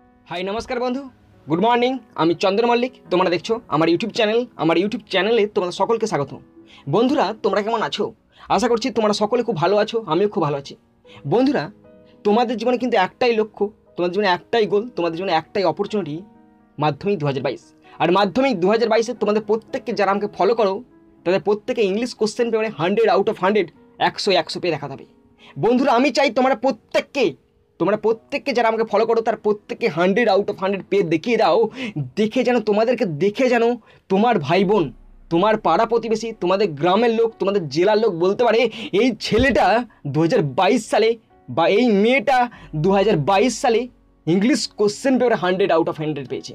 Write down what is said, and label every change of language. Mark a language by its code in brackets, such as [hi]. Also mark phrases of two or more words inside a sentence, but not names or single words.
[bn] হাই নমস্কার বন্ধু [en] good morning [bn] আমি চন্দ্র মল্লিক তোমরা দেখছো আমার ইউটিউব চ্যানেলে তোমরা সকলকে স্বাগত। বন্ধুরা তোমরা কেমন আছো? আশা করছি তোমরা সকলে খুব ভালো আছো, আমিও খুব ভালো আছি। বন্ধুরা তোমাদের জীবনে কিন্তু একটাই লক্ষ্য, তোমাদের জীবনে একটাই গোল, তোমাদের জীবনে একটাই অপরচুনিটি মাধ্যমিক 2022। আর মাধ্যমিক 2022 তোমাদের প্রত্যেককে যারা আমাকে ফলো করো তাদের প্রত্যেকে [en] English question [bn] পেপারে 100 [en] out of [bn] 100 100 পেয়ে দেখা যাবে। बंधुरा आमी चाइ तोमरा प्रत्येकके যারা আমাকে ফলো করো তার প্রত্যেককে 100 [en] out of [bn] 100 পেয়ে দেখিয়ে দাও, দেখে যেন তোমাদেরকে দেখে যেন তোমার ভাই বোন, তোমার পাড়া প্রতিবেশী, তোমাদের গ্রামের লোক, তোমাদের জেলার লোক বলতে পারে এই ছেলেটা 2022 সালে বা এই মেয়েটা 2022 সালে [en] English question [bn] পেপারে 100 [en] out of [bn] 100 পেয়েছে।